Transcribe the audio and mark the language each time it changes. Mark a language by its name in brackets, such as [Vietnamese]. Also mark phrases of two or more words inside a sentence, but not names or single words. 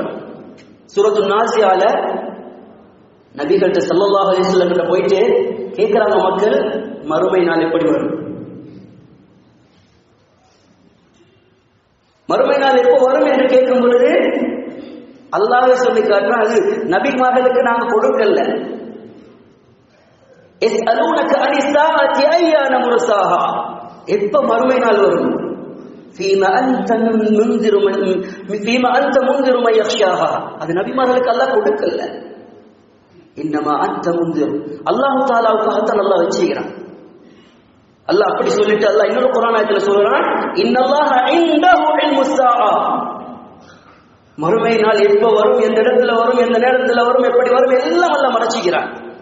[Tamil] சூரத்துன் நாஸியால நபிகள்கிட்ட [Arabic] صلى الله عليه وسلم [Tamil] கிட்ட போயிட்டு கேட்கிறாங்க மக்கள், மறுமை நாள் எப்படி வரும், மறுமை நாள் எப்போ வரும் என்று கேட்கும் பொழுது அல்லாஹ்வே சொல்லி காட்டுறான், அது நபிமார்களுக்கு நாங்க கொடுக்கல. [Arabic] يسألونك عن الساعة أيان مرساها, [Tamil] எப்ப மறுமை நாள் வரும்? [Arabic] فيما أنت منذر من يخشاها, [Tamil] அது நபிமார்களுக்கு அல்லாஹ் கொடுக்கல. [Arabic] إنما أنت منذر, [Tamil] அல்லாஹ் தஆலாவுக்காகத்தான் அல்லாஹ் வச்சிருக்கிறான். அல்லாஹ் அப்படி சொல்லிட்டு அல்லாஹ் இன்னொரு குர்ஆன் ஆயத்துல சொல்றான், [Arabic] إن الله عنده علم الساعة, [Tamil] மறுமை நாள் எப்ப வரும், எந்த இடத்துல வரும், எந்த நேரத்துல வரும், எப்படி வரும், எல்லாம் அல்லாஹ் மறைச்சிக்கிறான்.